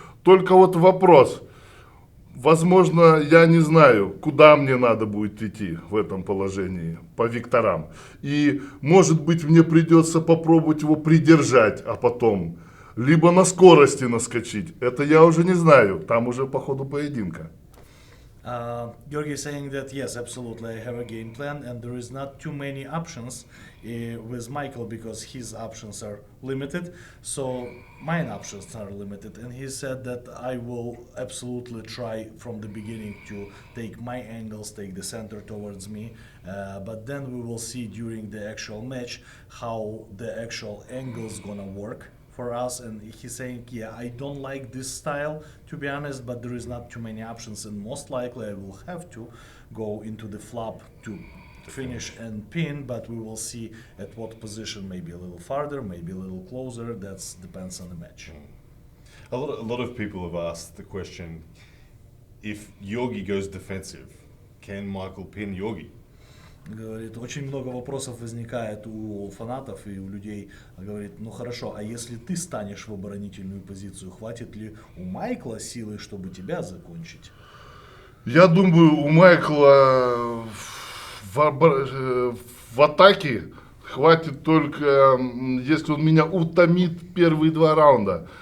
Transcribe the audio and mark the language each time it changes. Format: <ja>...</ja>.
<ru>Только вот вопрос. Возможно, я не знаю, куда мне надо будет идти в этом положении, по векторам. И, может быть, мне придется попробовать его придержать, а потом либо на скорости наскочить. Это я уже не знаю, там уже по ходу поединка.</ru> <en>Georgii is saying that yes, absolutely, I have a game plan, and there is not too many options with Michael because his options are limited. So mine options are limited, and he said that I will absolutely try from the beginning to take my angles, take the center towards me, but then we will see during the actual match how the actual angles gonna work for us. And he's saying, yeah, I don't like this style, to be honest, but there is not too many options, and most likely I will have to go into the flop to finish and pin, but we will see at what position, maybe a little farther, maybe a little closer. That depends on the match. A lot of people have asked the question, if Georgii goes defensive, can Michael pin Georgii?</en> <ru>Говорит, очень много вопросов возникает у фанатов и у людей. Говорит, ну хорошо, а если ты станешь в оборонительную позицию, хватит ли у Майкла силы, чтобы тебя закончить? Я думаю, у Майкла в атаке хватит только, если он меня утомит первые 2 раунда.</ru>